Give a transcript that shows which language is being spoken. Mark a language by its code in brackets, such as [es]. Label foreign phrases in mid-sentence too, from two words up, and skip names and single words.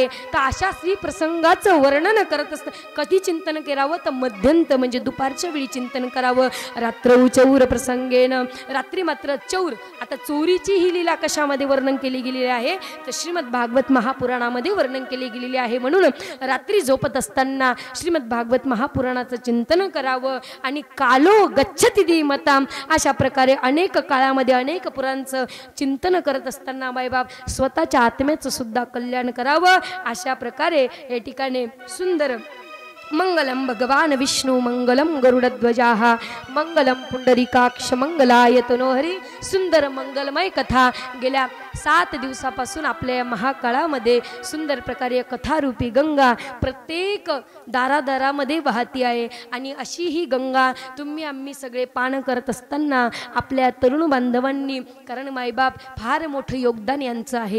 [mr] तर अशा श्री प्रसंगाचं वर्णन करत असतं कधी चिंतन करावं तर मध्यंत म्हणजे दुपारच्या वेळी चिंतन करावं. [sa] रात्र चौर प्रसंगेन. [mr] रात्री मात्र चौर. आता चोरीची ही लीला कशामध्ये वर्णन केली गेलेली आहे तर श्रीमद भागवत महापुराणामध्ये वर्णन केली गेलेली आहे. म्हणून रात्री झोपत असताना श्रीमद भागवत महापुराणाचं चिंतन करावं. [sa] आणि कालो गच्छति धीमताम. [mr] अशा प्रकारे अनेक काळामध्ये अनेक पुराणांचं चिंतन करत असताना मायबाप स्वतःच्या आत्म्याचं सुद्धा कल्याण करावं. अशा प्रकारे या ठिकाणी सुंदर [sa] मंगलम भगवान विष्णू मंगलम गरुडध्वजाः मंगलम पुंडरीकाक्ष मंगलाय तनोहरी. [mr] सुंदर मंगलमय कथा गेल्या 7 दिवसापासून आपल्या महाकाळामध्ये सुंदर प्रकारे कथारूपी गंगा प्रत्येक दारादारामध्ये वाहती आहे. आणि अशी ही गंगा तुम्ही आम्ही सगळे पान करत असताना आपल्या तरुण बांधवांनी, कारण मायबाप फार मोठं योगदान यांचं आहे.